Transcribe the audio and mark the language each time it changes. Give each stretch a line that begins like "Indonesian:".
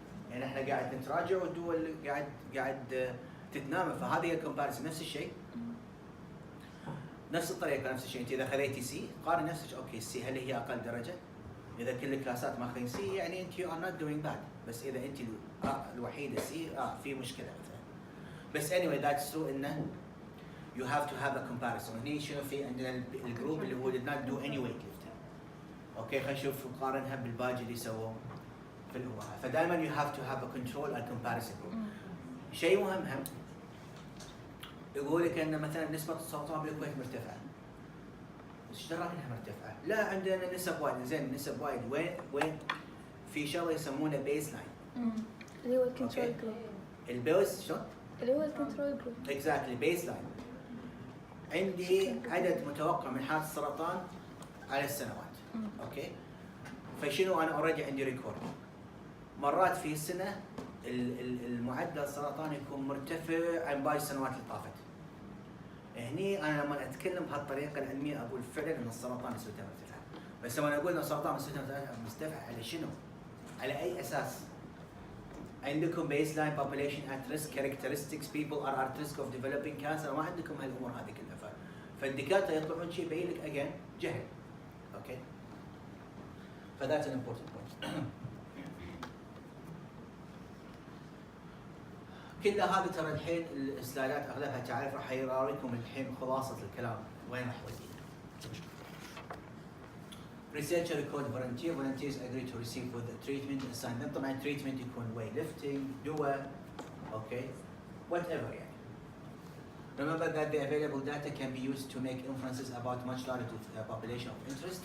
Arabic: يعني احنا قاعد نتراجع والدول قاعد تتنامى. فهذه هي الكومباريسون نفس الشيء نفس الطريقه نفس الشيء. انت اذا خذيتي سي قارن نفسك اوكي السي هل هي اقل درجه؟ اذا كل الكلاسات ماخذين سي يعني انت
English: You are not doing bad.
Arabic: بس اذا انت الوحيده سي في مشكله مثلا.
English: بس anyway that's true إنه you have to have a comparison.
Arabic: هني شنو في عندنا الجروب اللي هو
English: did not do any weightlifting.
Arabic: أوكي خلينا نشوف نقارنها بالباقي اللي سووا في الأمها.
English: فدائما you have to have a control and comparison group.
Arabic: شيء مهم يقول لك إن مثلا نسبة السرطان بالكويت مرتفعة. إيش دراك إنها مرتفعة؟ لا عندنا نسب وايد. زين نسب وايد وين في شغلة يسمونه بيس لاين. اللي هو الكنترول جروب. البيس شلون؟ اللي هو الكنترول جروب. exactly بيس لاين. عندي عدد متوقع من حالات السرطان على السنوات. اوكي فشنو انا اوريدي عندي ريكورد. مرات في السنه المعدل السرطان يكون مرتفع عن باقي السنوات اللي طافت. هني انا لما اتكلم بهالطريقه العلميه اقول فعلا ان السرطان نسبته مرتفعه. بس لما اقول ان السرطان نسبته مرتفعه على شنو؟ على اي اساس؟ عندكم
English: baseline population at risk characteristics people are at risk of developing cancer.
Arabic: ما عندكم هالامور هذه كلها. فالدكاتره يطلعون شيء يبين لك again جهل. اوكي فذات
English: an important point.
Arabic: كل هذا ترى الحين السلايدات اغلبها تعرف راح يراويكم الحين خلاصه الكلام وين راح يودينا.
English: Researcher record volunteers agree to receive with the treatment assignment. طبعا treatment يكون weight lifting, دواء, okay, whatever يعني. Remember that the available data can be used to make inferences about much larger population of interest.